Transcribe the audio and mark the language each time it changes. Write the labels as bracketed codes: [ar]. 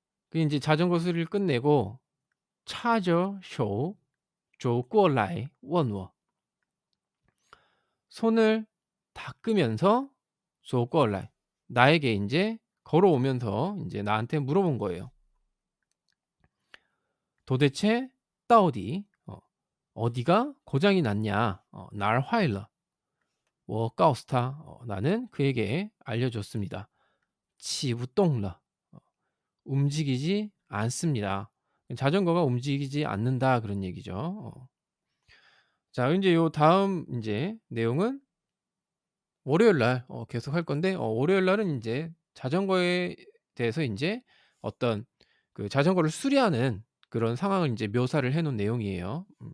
[ko] 그 인제 자전거 수리를 끝내고 차저 쇼 조过来 问我 손을 닦으면서 [zh] 走过来 [ko] 나에게 인제 걸어오면서 인제 나한테 물어본 거예요. 도대체 [zh] 到底 [ko] 어디가 고장이 났냐? [zh] 哪儿坏了 我告诉他 [ko] 나는 그에게 알려줬습니다. [zh] 起不动了 [ko] 움직이지 않습니다. 자전거가 움직이지 않는다 그런 얘기죠. 자, 인제 요 다음 인제 내용은 월요일 날 계속 할 건데, 월요일 날은 인제 자전거에 대해서 인제 어떤 그 자전거를 수리하는 그런 상황을 인제 묘사를 해 놓은 내용이에요.